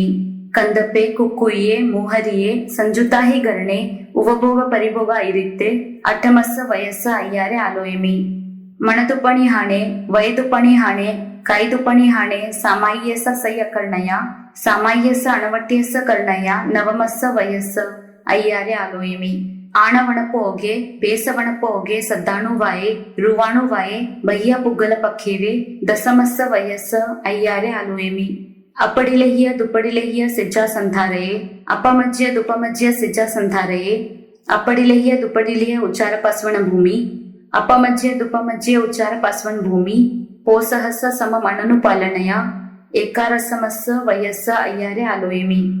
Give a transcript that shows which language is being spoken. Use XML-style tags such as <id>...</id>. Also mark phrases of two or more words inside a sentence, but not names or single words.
<pra>कंदपे कुक्कुये मोहरिये संजुताहि गरणे उवभोग परिभोग इरित्ते अठमस्स वयस्स अय्यारे आलोयेमि। मणदुपणि हाणे वयदुपणि हाणे कायदुपणि हाणे सामाय्यस्स सय कर्णय सामाय्यस्स अणवट्यस्स कर्णय नवमस्स वयस्स अय्यारे आलोयेमि। ಆಣವಣಪು ಹೊಗೆ ಬೇಸವಣಪು ಹೊಗೆ ಸದ್ದಾಣುವಾಯೆ ರುವಾಣುವಾಯೆ ಬಯ್ಯ ಪುಗ್ಗಲ ಪಕ್ಕೇವೆ ದಸಮಸ್ಸ ವಯಸ್ಸ ಅಯ್ಯಾರೆ ಆಲೋಯೇಮಿ। अपडिलेह्य दुपडिलेह्य सिज्जा संधारये अपमज्य दुपमज्य सिज्जा संधारये अपडिलेह्य दुपडिलेह्य उच्चार पास्वण भूमि अपमज्य दुपमज्य उच्चार पास्वण भूमि पोसहस्स सम मननु पालनय एकारसमस्स वयस्स अय्यारे आलोयेमि।</pra>